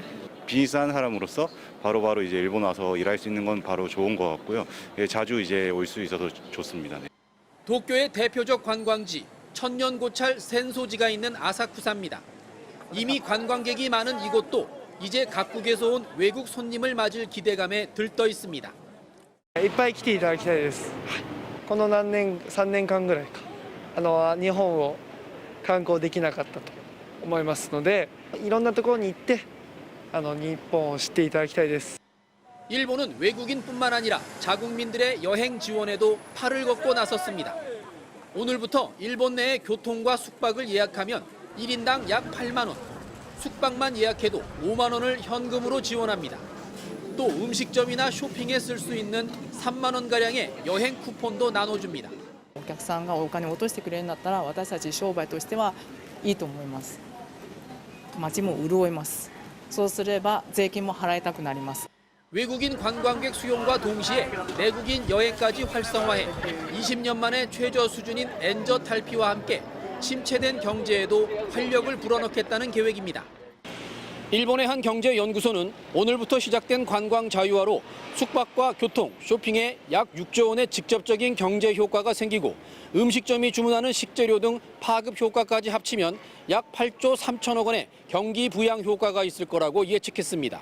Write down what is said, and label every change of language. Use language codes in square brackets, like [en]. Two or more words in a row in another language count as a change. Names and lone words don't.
[ko] 비즈니스하는 사람으로서 바로바로 이제 일본 와서 일할 수 있는 건 바로 좋은 것 같고요. 예, 자주 이제 올 수 있어서 좋습니다. 네. 도쿄의 대표적 관광지, 천년고찰 센소지가 있는 아사쿠사입니다. 이미 관광객이 많은 이곳도 이제 각국에서 온 외국 손님을 맞을 기대감에 들떠 있습니다. [ja] いっぱい来ていただきたいです。この3年間ぐらいか日本を観光できなかったと思いますので、いろんなところに行って日本を知っていただきたいです。 [ko] 일본은 외국인뿐만 아니라 자국민들의 여행 지원에도 팔을 걷고 나섰습니다. 오늘부터 일본 내의 교통과 숙박을 예약하면 1인당 약 8만 원, 숙박만 예약해도 5만 원을 현금으로 지원합니다. 또 음식점이나 쇼핑에 쓸 수 있는 3만 원가량의 여행 쿠폰도 나눠줍니다. [ja] お客さんがお金を落としてくれるんだったら私たち商売としてはいいと思います。街も潤います。そうすれば税金も払いたくなります。 [ko] 외국인 관광객 수용과 동시에 내국인 여행까지 활성화해 20년 만에 최저 수준인 엔저 탈피와 함께 침체된 경제에도 활력을 불어넣겠다는 계획입니다. 일본의 한 경제연구소는 오늘부터 시작된 관광 자유화로 숙박과 교통, 쇼핑에 약 6조 원의 직접적인 경제 효과가 생기고 음식점이 주문하는 식재료 등 파급 효과까지 합치면 약 8조 3천억 원의 경기 부양 효과가 있을 거라고 예측했습니다.